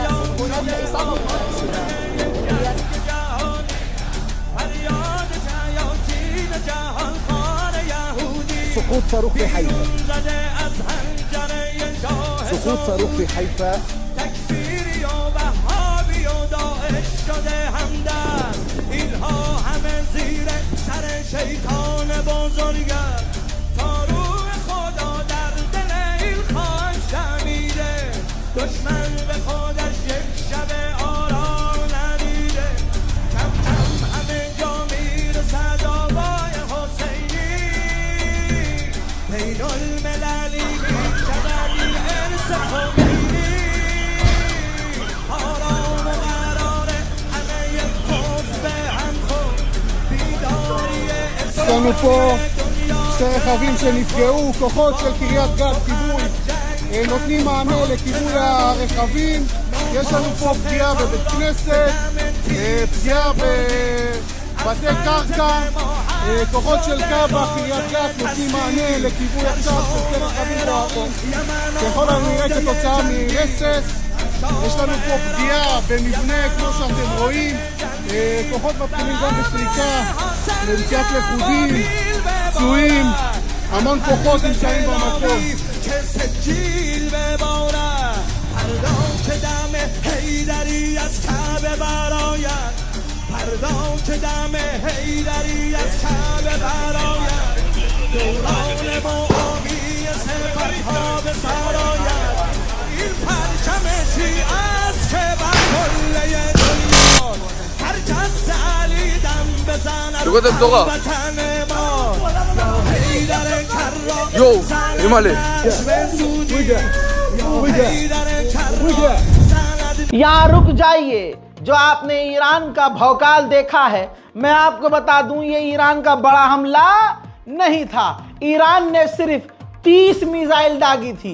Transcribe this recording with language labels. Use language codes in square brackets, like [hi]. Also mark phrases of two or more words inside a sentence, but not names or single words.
[ar] سقوط صاروخ في حيفا، سقوط صاروخ في حيفا. [fa] دشمن به خودش یک شب آرام ندیده، کم کم همه جا میرسد آوای حسینی، بین المللی میشود این ارث خمینی، آرام و قرار همه یک کف به هم خود، بیداری [he] اسلامی פה שני רכבים שנפגעו, כוחות של קריית גת כיבוי נותנים מענה לכיבוי הרכבים. יש לנו פה פגיעה בבית כנסת, פגיעה בבתי קרקע, כוחות של קב"א קריית גת נותנים מענה לכיבוי עכשיו של שני רכבים פה, ככל הנראה כתוצאה מרסס. יש לנו פה פגיעה במבנה כמו שאתם רואים, כוחות מתחילים גם בסריקה, למציאת לכודים, פצועים, המון כוחות נמצאים במקום. [fa] سجیل ببارد فردا که دم حیدری از کعبه براید، فردا که دم حیدری از کعبه براید، دوران معاوی سپرها به سراید، این پرچم شیعه است که بر کله دنیا هر کس علی دم بزند وطن ما، یا حیدر کرا [en] Yo, Himalay. [hi] यहाँ रुक जाइए। जो आपने ईरान का भौकाल देखा है, मैं आपको बता दूं ये ईरान का बड़ा हमला नहीं था। ईरान ने सिर्फ 30 मिसाइल दागी थी।